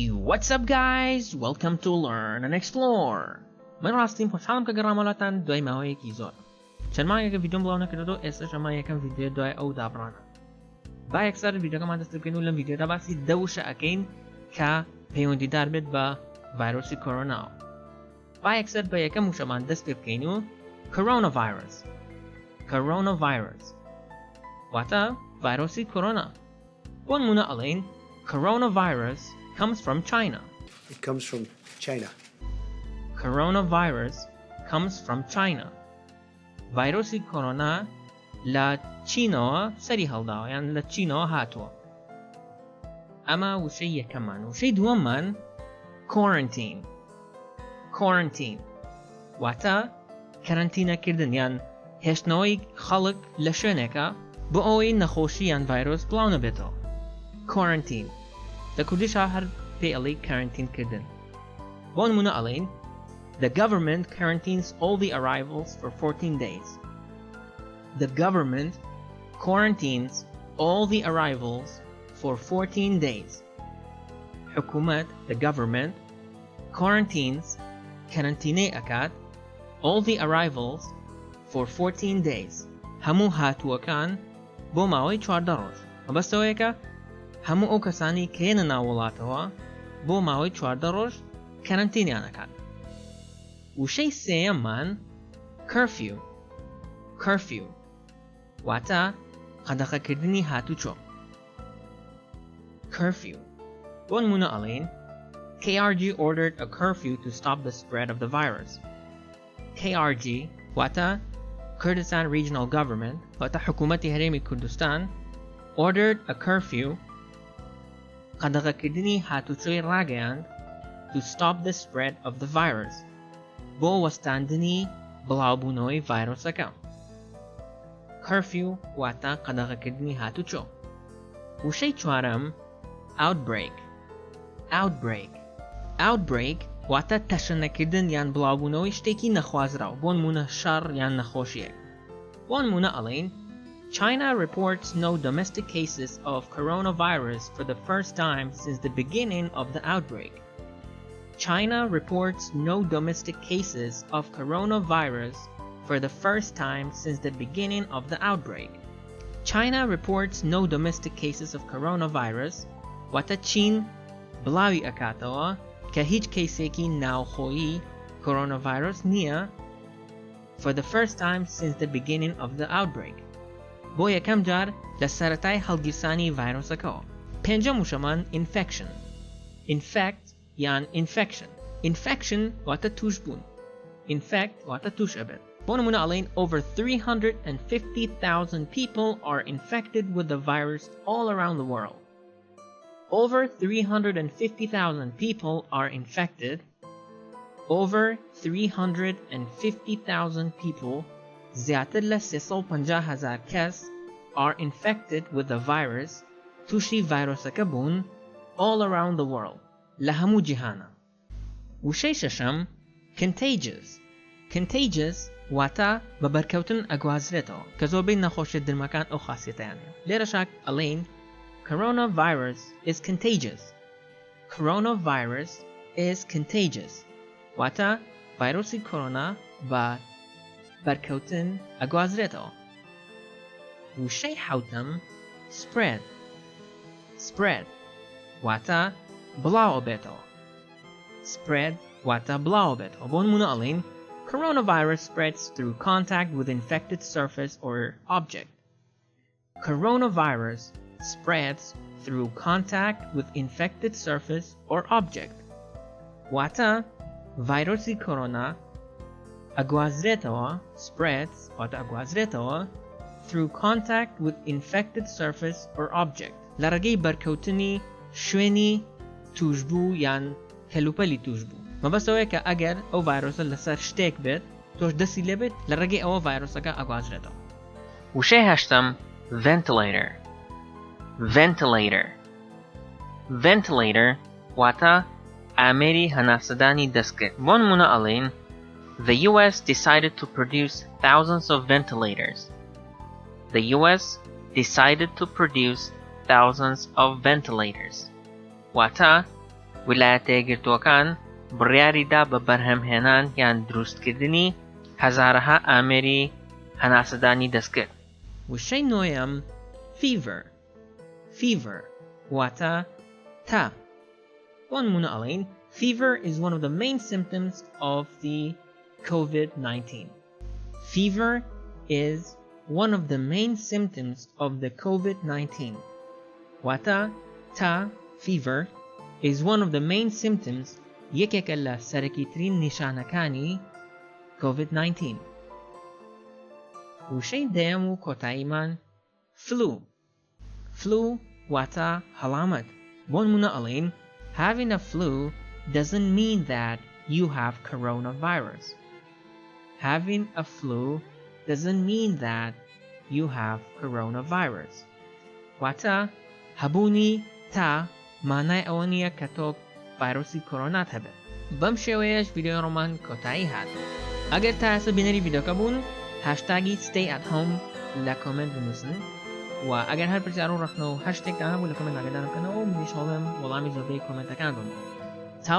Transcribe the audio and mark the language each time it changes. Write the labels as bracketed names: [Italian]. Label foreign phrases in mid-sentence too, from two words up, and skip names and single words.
[English] What's up guys? Welcome to Learn and Explore. [Central Kurdish] من راستیم خوشحالم که گرامالاتان دوای ماهایکی زۆر. چەند ماهەیەکە ڤیدیۆم بڵاو نەکردەوە ئێستاش ئەمە یەکەم ڤیدیۆ دوای ئەو دابڕانە. با یەکسەر ڤیدیۆکەمان دەست بکەین و لەم ڤیدیۆدا باسی دەوشە ئەکەین کە پەیوەندیدار بێت بە ڤایرۆسی کۆرۆنا. با یەکسەر بە یەکەم وشەمان دەست پێ بکەین و کۆرۆناڤایرۆس واتە ڤایرۆسی کۆرۆنا. بۆ نمونە ئەڵێین [English] coronavirus comes from China. It comes from China. Coronavirus comes from China. [Central Kurdish] ڤایرۆسی کۆرۆنا لە چینەوە سەری هەڵداوە یان لە چینەوە هاتووە. ئەمە وشەی یەکەممان. وشەی دووەممان quarantine واتە کەرەنتینەکردن یان هێشتنەوەی خەڵک لە شوێنێکە بۆ ئەوەی نەخۆشی یان ڤایرۆس بڵاو نەبێتەوە. quarantine لە کوردیشا هەر پێ ئەڵێی کارنتینکردن. بۆ نمونە ئەڵێین [English] The government quarantines all the arrivals for 14 days. The government quarantines all the arrivals for 14 days. حکومەت the government quarantines [Central Kurdish] کەرەنتینەی ئەکات [English] all the arrivals for 14 days. [Central Kurdish] هەموو هاتووەکان بۆ ماوەی 14 ڕۆژ. مەبەستەوەیەکە هەموو ئەو کەسانی کە هێنە ناو وڵاتەوە بۆ ماوەی 14 ڕۆژ کەرەنتینیان ئەکات. وشەی سێیەممان curfew واتە قەدەغەکردنی هاتوچۆ. [English] curfew [Central Kurdish] بۆ نمونە ئەڵێین [English] KRG ordered a curfew to stop the spread of the virus. KRG واتە Kurdistan Regional Government [Central Kurdish] واتە حکوومەتی هەرێمی کوردستان [English] ordered a curfew [Central Kurdish] قەدەغەکردنی هاتوچۆی ڕاگەیاند [English] to stop the spread of the virus [Central Kurdish] بۆ وەستاندنی بڵاوبوونەوەی ڤایرۆسەکە. curfew واتە قەدەغەکردنی هاتوچۆ. وشەی چوارەم outbreak واتە تەشەنەکردن یان بڵاوبوونەوەی شتێکی نەخوازراو بۆ نمونە شەڕ یان نەخۆشیەک. بۆ نمونە ئەڵێین [English] China reports no domestic cases of coronavirus for the first time since the beginning of the outbreak. China reports no domestic cases of coronavirus for the first time since the beginning of the outbreak. China reports no domestic cases of coronavirus [Central Kurdish] واتە چین بڵاوی ئەکاتەوە کە هیچ کەیسێکی ناوخۆیی coronavirus نییە [English] for the first time since the beginning of the outbreak. [Central Kurdish] بۆ یەکەم جار لە سەرەتای هەڵگیرسانی ڤایرۆسەکەەوە. پێنجەم وشەمان infect یان infection واتە توش بوون. infect واتە توش ئەبێت. بۆ نمونە ئەڵێین [English] over 350,000 people are infected with the virus all around the world. Over 350,000 people are infected. Over 350,000 people [Central Kurdish] زیاتر لە 350,000 کەس [English] are infected with the virus [Central Kurdish] تووشی ڤایرۆسەکە بوون [English] all around the world [Central Kurdish] لە هەموو جیهانە. وشەی شەشەم contagious واتە بە بەرکەوتن ئەگوازرێتەوە کە زۆربەی نەخۆشیە درمەکان ئەو خاصیەتەیان. لێرەشاک ئەڵێین [English] coronavirus is contagious [Central Kurdish] واتە ڤایرۆسی کۆرۆنا بە بەرکەوتن ئەگوازرێتەوە. وشەی حەوتەم spread واتە بڵاو ئەبێتەوە. بۆ نمونە ئەڵێین [English] coronavirus spreads through contact with infected surface or object. Coronavirus spreads through contact with infected surface or object. [Central Kurdish] واتە ڤایرۆسی کۆرۆنا ئەگوازرێتەوە spreads واتە ئەگوازرێتەوە [English] through contact with infected surface or object [Central Kurdish] لە ڕێگەی بەرکەوتنی شوێنی توشبوو یان کەلوپەلی توشبوو. مەبەستەوەیە کە ئەگەر ئەو ڤایرۆسە لەسەر شتێک بێت تۆش دەستی لێ بێت لە ڕێگەی ئەوە ڤایرۆسەکە ئەگوازرێتەوە. وشەی هەشتەم ventilator واتە ئامێری هەناسەدانی دەستکرد. بۆ نمونە ئەڵێین [English] The US decided to produce thousands of ventilators. The US decided to produce thousands of ventilators. [Central Kurdish] واتە ویلایەتە یەکگرتووەکان بڕیاریدا بە بەرهەمهێنان یان دروستکردنی هەزارەها ئامێری هەناسەدانی دەستکرد. وشەی نۆیەم fever. Fever واتە تا. بۆ نمونە ئەڵێین [English] fever is one of the main symptoms of the COVID-19. Fever is one of the main symptoms of the COVID-19. [Central Kurdish] واتە تا [English] fever is one of the main symptoms [Central Kurdish] یەکێکە لە سەرەکیترین نیشانەکانی [English] COVID-19. [Central Kurdish] وشەی دەیەم و کۆتاییمان flu. Flu واتە هەڵامەت. بۆ نمونە ئەڵێین [English] having a flu doesn't mean that you have coronavirus. Having a flu doesn't mean that you have coronavirus. [Central Kurdish] واتە هەبوونی تا مانای ئەوە نییە کە تۆ ڤایرۆسی کۆرۆنات هەبێت. بەم شێوەیەش ڤیدیۆ ڕۆمان کۆتایی هات. ئەگەر تا ئێستا بینەری ڤیدیۆکە بوون هاشتاگی [English] stay at home [Central Kurdish] لە کۆمنت بنووسن و ئەگەر هەر پرسیار و ڕەخنە و هەر شتێک هەبوو لە کۆمنت ئاگادارم بکەنەوە و منیش هەوڵێم وەڵامی زۆربەی کۆمنتەکان بم.